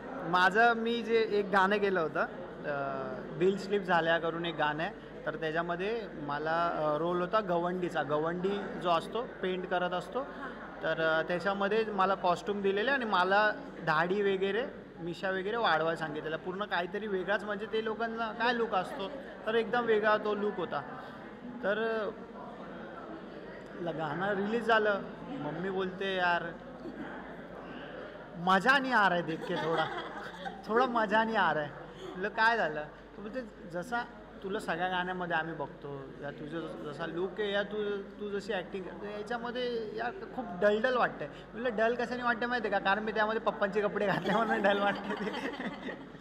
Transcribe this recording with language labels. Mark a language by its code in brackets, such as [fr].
[mr] माझं मी जे एक गाणं केलं होतं बिल स्लिप झाल्या करून एक गाणं आहे, तर त्याच्यामध्ये मला रोल होता गवंडीचा. गवंडी जो असतो पेंट करत असतो, तर त्याच्यामध्ये मला कॉस्ट्यूम दिलेले आणि मला दाढी वगैरे मिशा वगैरे वाढवायला सांगितलेलं. पूर्ण काहीतरी वेगळाच, म्हणजे ते लोकांना काय लुक असतो तर एकदम वेगळा तो लुक होता. तर गाणं रिलीज झालं, मम्मी बोलते [hi] यार मजा नहीं आ रहा है देख के, थोडा मजा नहीं आ रहा है. [mr] म्हटलं काय झालं, तर बोलते जसा तुला सगळ्या गाण्यामध्ये आम्ही बघतो या तुझं जसा लुक आहे या तू जशी ॲक्टिंग करतो याच्यामध्ये या खूप डलडल वाटतंय. म्हटलं डल कशाने वाटतं माहिती आहे का, कारण मी त्यामध्ये पप्पांचे कपडे घातले म्हणून डल वाटते ते.